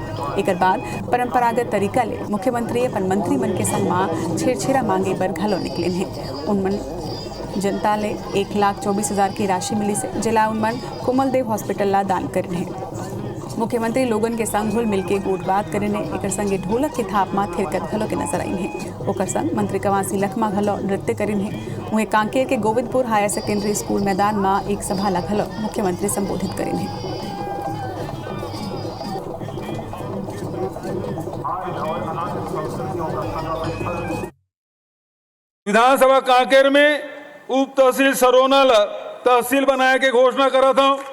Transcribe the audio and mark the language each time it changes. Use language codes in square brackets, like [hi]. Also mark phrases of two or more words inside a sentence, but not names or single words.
[hne] एक बाद परंपरागत तरीका ले मुख्यमंत्री अपन मंत्रीमन के संग मां छेरछेरा मांगे पर घलो निकले हैं। उनमन जनता ले 1,24,000 की राशि मिली से जिला उनमन कोमल देव हॉस्पिटल ला दान करें है। मुख्यमंत्री लोगन के संग घुल मिलके गोट बात करें है। एक संगे ढोलक के थाप में थिरकत घलो के नजर आई है। ओकर संग मंत्री कवासी लखमा घलो नृत्य करें है। वहीं कांकेर के गोविंदपुर हायर सेकेंडरी स्कूल मैदान में एक सभा ला घलो मुख्यमंत्री संबोधित करें है। विधानसभा कांकेर में उप तहसील सरोना तहसील बनाए के घोषणा करा था।